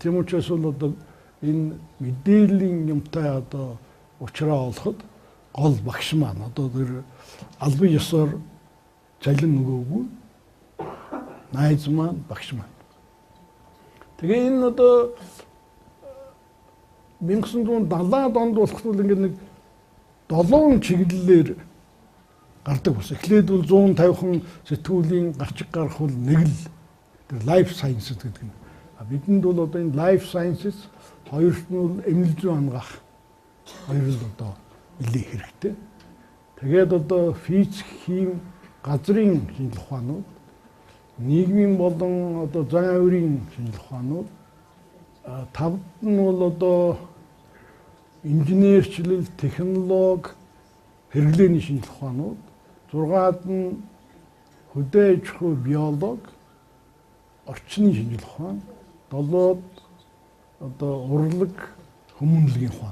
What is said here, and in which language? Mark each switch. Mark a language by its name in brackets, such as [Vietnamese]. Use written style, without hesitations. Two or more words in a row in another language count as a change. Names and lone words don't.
[Mongolian] Тийм учраас бол одоо энэ мэдээллийн юмтай одоо уучраа олоход гол багш маань одоо тэр албан ёсоор цалин өгөөгүй найз маань багш маань. Тэгээ энэ одоо 1970-аад онд болохгүй ингээд нэг 7 чиглэлээр гардаг болсон. Эхлээд бол 150хан сэтгүүлийн гарчиг гарах бол нэг л тэр [English] life sciences [Mongolian] гэдэг нь. Бидэнд бол одоо энэ [English] life sciences [Mongolian] хоёрт нь бол эмнэлэг зүйн ангаах хоёр л одоо нэлээд хэрэгтэй. Тэгээд одоо физик, хим, газрын шинжилгээ ухаанууд, нийгмийн болон одоо зан авирын шинжилгээ ухаанууд, тавд нь бол одоо инженерчлэл, технологи, хэрэглээний шинжилгээ ухаанууд, 6-ад нь хөдөө аж ахуй биолог, орчны шинжилгээ ухаан, 7-д одоо урлаг, хүмүүнлэгийн ухаан.